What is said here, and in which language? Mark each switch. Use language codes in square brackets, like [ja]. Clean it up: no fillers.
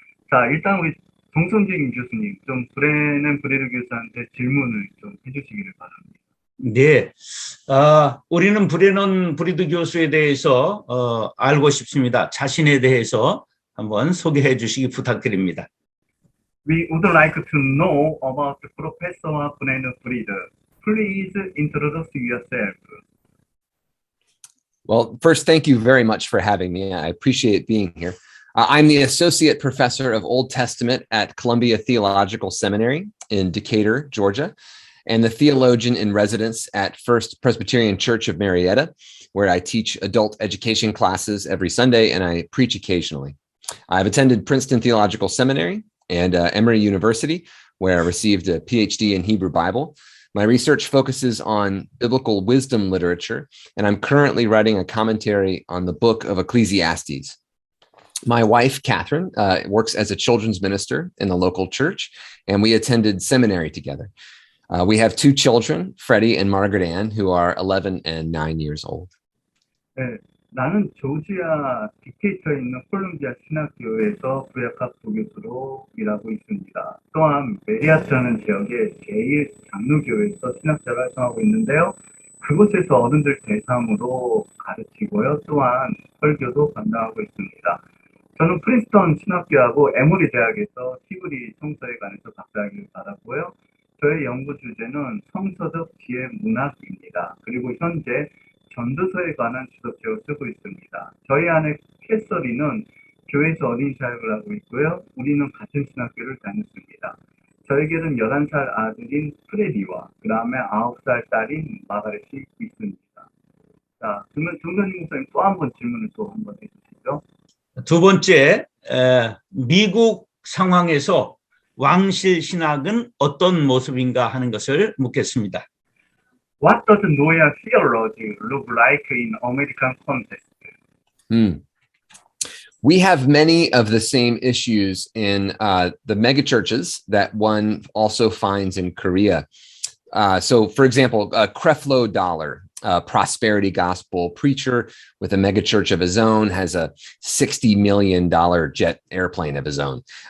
[ko] 자, 일단 우리 정선진 교수님, 좀 브레넨 브리드 교수한테 질문을 좀 해주시기를 바랍니다. 네, 우리는 브레넌 브리드 교수에 대해서 알고 싶습니다. 자신에 대해서 한번 소개해 주시기 부탁드립니다. [en] We would like to know about Professor Brennan Fried. Please introduce yourself. Well, first, thank you very much for having me. I appreciate being here. I'm the Associate Professor of Old Testament at Columbia Theological Seminary in Decatur, Georgia, and the theologian in residence at First Presbyterian Church of Marietta, where I teach adult education classes every Sunday and I preach occasionally. I've attended Princeton Theological Seminary and Emory University, where I received a PhD in Hebrew Bible. My research focuses on biblical wisdom literature, and I'm currently writing a commentary on the book of Ecclesiastes. My wife, Catherine, works as a children's minister in the local church, and we attended seminary together. We have two children, Freddie and Margaret Ann, who are 11 and 9 years old. [ko] 네, 나는 조지아 디케이터에 있는 콜롬비아 신학교에서 부역학 부교수로 일하고 있습니다. 또한 메리아트라는 지역의 제1장로교회에서 신학자를 활동하고 있는데요. 그곳에서 어른들 대상으로 가르치고요. 또한 설교도 담당하고 있습니다. 저는 프린스턴 신학교하고 에모리 대학에서 히브리 성서에 관해서 박사학위를 받았고요. 저의 연구 주제는 성서적 지혜 문학입니다. 그리고 현재 전도서에 관한 주석책을 쓰고 있습니다. 저희 아내 캐서린은 교회에서 어린 사역을 하고 있고요. 우리는 같은 신학교를 다녔습니다. 저에게는 11살 아들인 프레디와 그 다음에 9살 딸인 마가렛이 있습니다. 자, 그러면 정선님 목사님 또 한 번 질문을 또 한 번 해주시죠. 두 번째, 미국 상황에서 왕실 신학은 어떤 모습인가 하는 것을 묻겠습니다. [en] What does Noah theology look like in American context? We have many of the same issues in the megachurches that one also finds in Korea. So, for example, Creflo Dollar, a prosperity gospel preacher with a megachurch of his own, has a $60 million jet airplane of his own.